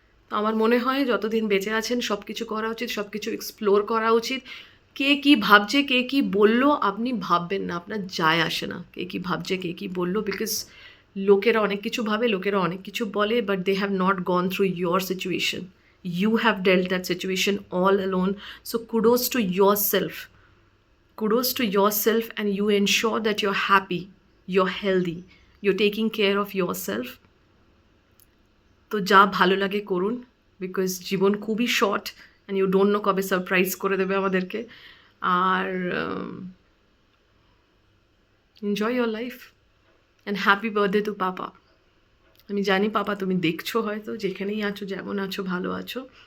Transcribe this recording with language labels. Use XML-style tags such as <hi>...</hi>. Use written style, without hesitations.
<bn>তো আমার মনে হয় যতদিন বেঁচে আছেন সব কিছু করা উচিত, সব কিছু এক্সপ্লোর করা উচিত। কে কী ভাবছে, কে কী বললো, আপনি ভাববেন না, আপনার যায় আসে না কে কী ভাবছে, কে কী বললো, বিকজ লোকেরা অনেক কিছু ভাবে, লোকেরা অনেক কিছু বলে,</bn> <en>But they have not gone through your situation. You have dealt that situation all alone. So kudos to yourself. Kudos to yourself, and you ensure that you're happy, you're healthy, you're taking care of yourself.</en> <bn>তো যা ভালো লাগে করুন, because জীবন খুবই short</bn> <en>and you don't know</en> <bn>কবে surprise করে দেবে আমাদেরকে।</bn> <en>আর enjoy your life and happy birthday to papa.</en> <bn>আমি জানি পাপা তুমি দেখছো, হয়তো যেখানেই আছো, যেমন আছো, ভালো আছো।</bn>